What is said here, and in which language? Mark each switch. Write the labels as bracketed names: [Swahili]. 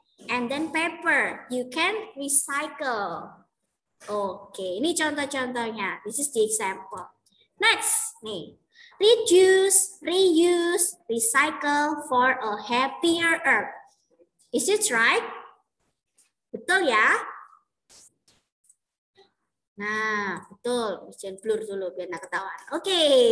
[English] And then paper, you can recycle. [Indonesian] Oke, ini contoh-contohnya. [English] This is the example. Next, nih. Reduce, reuse, recycle for a happier earth. Is it right? [Indonesian] Betul ya? Nah, betul. Jangan blur dulu biar nggak ketahuan. Oke.